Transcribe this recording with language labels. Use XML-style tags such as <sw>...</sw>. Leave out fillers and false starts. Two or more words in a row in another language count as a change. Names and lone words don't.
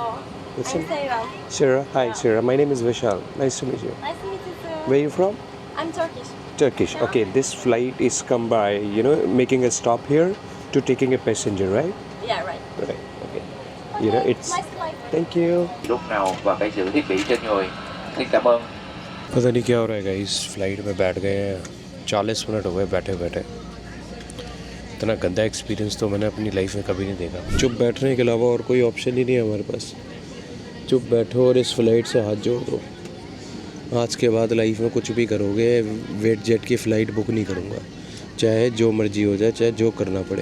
<en>What's I'm your name? Sarah. Sarah. Hi, Sarah. My name is Vishal. Nice to meet you. Nice to meet you too. Where are you from? I'm Turkish. Turkish. Okay, this flight is come by, making a stop here to taking a passenger, right? Yeah, right. Right. Okay. Okay, It's. nice flight. Thank you.</en> <vi>lúc nào và cái giữ thiết bị trên người. Xin cảm ơn.</vi> <hi>पता नहीं क्या हो रहा है गाइस, फ्लाइट में बैठ गए हैं, 40 मिनट हो गए बैठे बैठे। इतना गंदा एक्सपीरियंस तो मैंने अपनी लाइफ में कभी नहीं देखा। चुप बैठने के अलावा और कोई ऑप्शन ही नहीं है हमारे पास। चुप बैठो और इस फ्लाइट से हाथ जोड़ दो। आज के बाद लाइफ में कुछ भी करोगे, वेट जेट की</hi> <en>flight book</en> <hi>नहीं करूँगा, चाहे जो मर्जी हो जाए, चाहे जो करना पड़े।</hi>